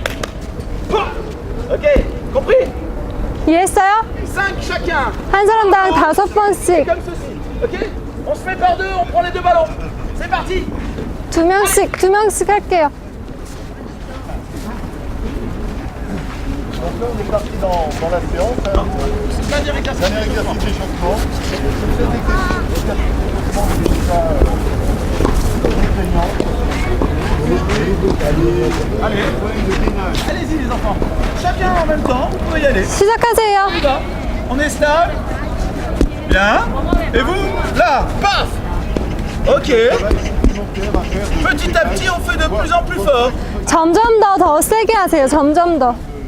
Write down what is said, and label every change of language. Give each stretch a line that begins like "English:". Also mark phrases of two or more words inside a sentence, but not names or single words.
French: Paf. Ok, compris?
Korean: 이해했어요?
French: 5 chacun.
Korean: 한 사람당 5번씩.
French: Comme ceci. Ok? On se met par deux, on prend les deux ballons. C'est parti.
Korean: 두 명씩 할게요.
French: Donc là, on est parti dans la séance. Dernier exercice. Dernier exercice d'échauffement. Cet exercice est déjà contraignant. Allez. Allez-y les enfants. Chacun en même temps, vous pouvez y aller.
Korean: 시작하세요.
French: Là, on est stable. Bien. Et vous, là, paf. Ok. Petit à petit, on fait de plus en plus fort.
Korean: 점점 더 세게 하세요. 점점 더.